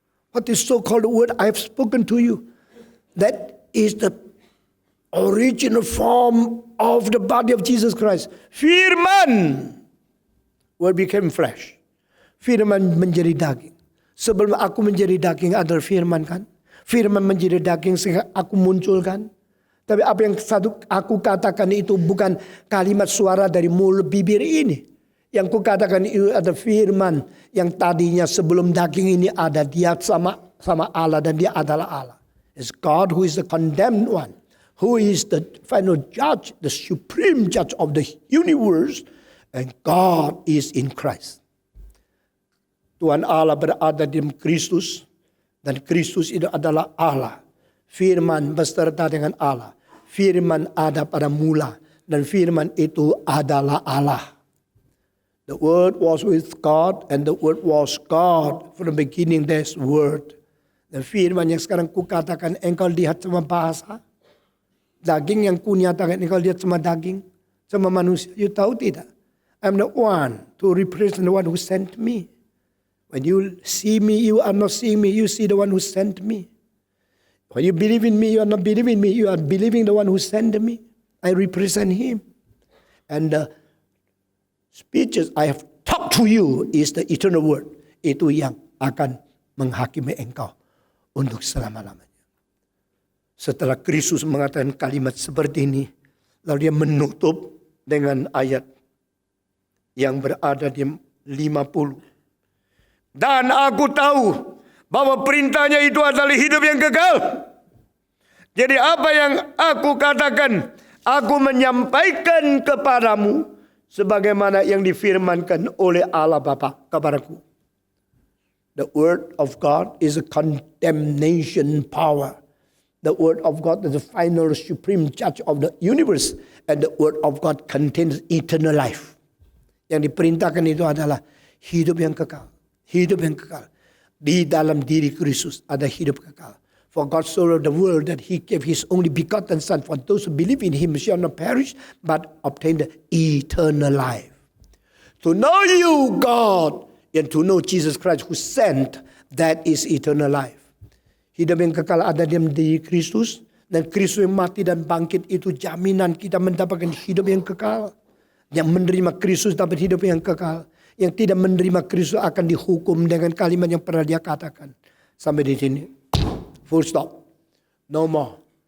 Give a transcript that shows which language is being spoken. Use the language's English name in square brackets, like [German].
[English] What is so-called word I have spoken to you? That is the original form of the body of Jesus Christ. [Indonesian] Firman [English] will become flesh. [Indonesian] Firman menjadi daging. Sebelum aku menjadi daging adalah firman kan? Firman menjadi daging sehingga aku munculkan. Tapi apa yang aku katakan itu bukan kalimat suara dari mulut bibir ini. Yang ku katakan itu ada firman yang tadinya sebelum daging ini ada. Dia sama Allah dan dia adalah Allah. [English] It's God who is the condemned one. Who is the final judge, the supreme judge of the universe. And God is in Christ. [Indonesian] Tuhan Allah berada di Kristus. Dan Kristus itu adalah Allah. Firman beserta dengan Allah. Firman ada pada mula. Dan firman itu adalah Allah. [English] The Word was with God and the Word was God. From the beginning there's Word. [Indonesian] Dan firman yang sekarang kukatakan engkau lihat sama bahasa. Daging yang kunyatakan engkau lihat sama daging. Sama manusia. You tahu tidak? [English] I'm the one to represent the one who sent me. When you see me, you are not seeing me. You see the one who sent me. When you believe in me, you are not believing me. You are believing the one who sent me. I represent him. And the speeches I have talked to you is the eternal word. [Indonesian] Itu yang akan menghakimi engkau untuk selama-lamanya. Setelah Kristus mengatakan kalimat seperti ini, lalu dia menutup dengan ayat yang berada di 50. Dan aku tahu bahwa perintahnya itu adalah hidup yang kekal. Jadi apa yang aku katakan, aku menyampaikan kepadamu sebagaimana yang difirmankan oleh Allah Bapa kepadaku. [English] The word of God is a condemnation power. The word of God is the final supreme judge of the universe. And the word of God contains eternal life. [Indonesian] Yang diperintahkan itu adalah hidup yang kekal. Hidup yang kekal. Di dalam diri Kristus ada hidup kekal. [English] For God so loved the world that he gave his only begotten Son. For those who believe in him shall not perish, but obtain the eternal life. To know you, God, and to know Jesus Christ who sent, that is eternal life. [Indonesian] Hidup yang kekal ada di diri Kristus. Dan Kristus yang mati dan bangkit itu jaminan kita mendapatkan hidup yang kekal. Yang menerima Kristus dapat hidup yang kekal. Yang tidak menerima Kristus akan dihukum dengan kalimat yang pernah dia katakan. Sampai di sini. [English] Full stop. No more.